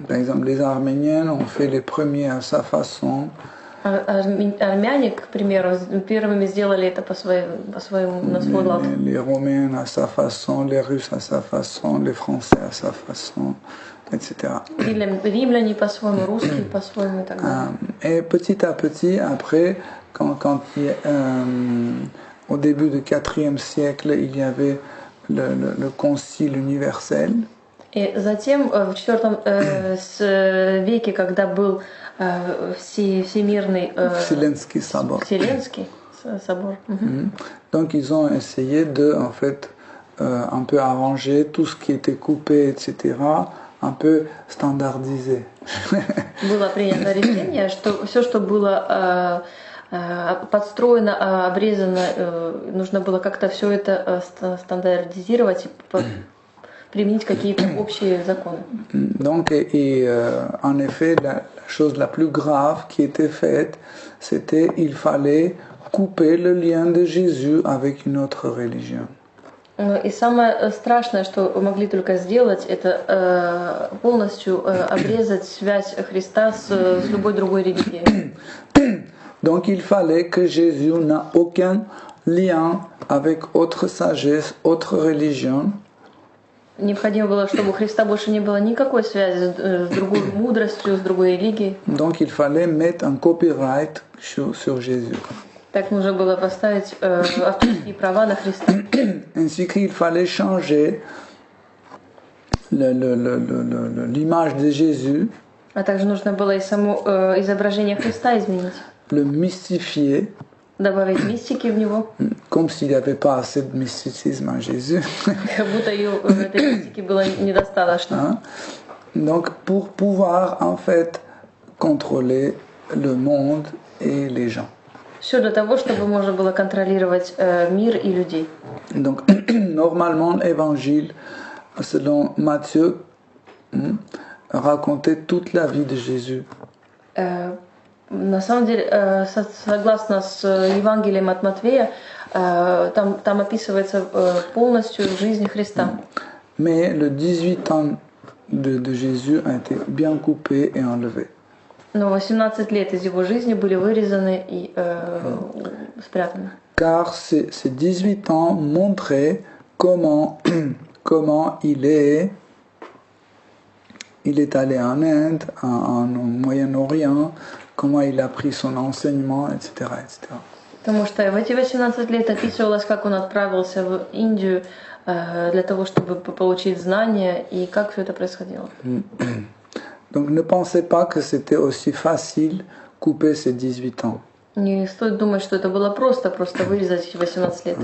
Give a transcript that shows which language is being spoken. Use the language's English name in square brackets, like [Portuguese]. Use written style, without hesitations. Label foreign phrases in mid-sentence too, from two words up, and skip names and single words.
[French] Par exemple, les Arméniens ont fait les premiers à sa façon. [Russian] Армяне, к примеру, первыми сделали это по своему, на свой лад. [French] Les Romains à sa façon, les Russes à sa façon, les Français à sa façon, etc. [Russian] Римляне по-своему, русские по-своему и так далее. [French] Et petit à petit, après, au début du IVe siècle, il y avait le Concile universel. [Russian] И затем в IV веке, когда был всемирный Вселенский собор. Вселенский собор. [French] Donc ils ont essayé de, en fait, un peu arranger tout ce qui était coupé, etc., un peu standardisé. [Russian] Было принято решение, что все, что было подстроено, обрезано, нужно было как-то все это стандартизировать и применить какие-то общие законы. [French] Donc, en effet, la chose la plus grave qui était faite, c'était il fallait couper le lien de Jésus avec une autre religion. [Russian] И самое страшное, что могли только сделать, это полностью обрезать связь Христа с любой другой религией. [French] Donc il fallait que Jésus n'a aucun lien avec autre sagesse, autre religion. [Russian] Необходимо было, чтобы у Христа больше не было никакой связи с другой мудростью, с другой религией. [French] Donc il fallait mettre un copyright sur Jésus. [Russian] Так нужно было поставить авторские права на Христа. [French] Ainsi qu'il fallait changer l'image de Jésus. [Russian] А также нужно было и само изображение Христа изменить. [French] Le mystifier. [Russian] Добавить мистики в него. [French] Comme s'il n'y avait pas assez de mysticisme en Jésus. [Russian] Как будто этой мистики было недостаточно. [French] Donc pour pouvoir en fait contrôler le monde et les gens. [Russian] Все для того, чтобы можно было контролировать мир и людей. [French] Donc normalement l'évangile selon Matthieu racontait toute la vie de Jésus. [Russian] На самом деле, согласно с Евангелием от Матвея, там описывается полностью жизнь Христа. [French] Mais le 18 ans de Jésus a été bien coupé et enlevé. [Russian] Но 18 лет из его жизни были вырезаны и спрятаны. [French] Car ces 18 ans montraient comment il il est allé en Inde, en Moyen-Orient, comment il a pris son enseignement, etc. etc. [Russian] Потому что в эти 18 лет описывалось, как он отправился в Индию для того, чтобы получить знания, и как все это происходило. [French] Donc ne pensez pas que c'était aussi facile couper ces 18 ans. [Russian] Не стоит думать, что это было просто вырезать эти 18 лет.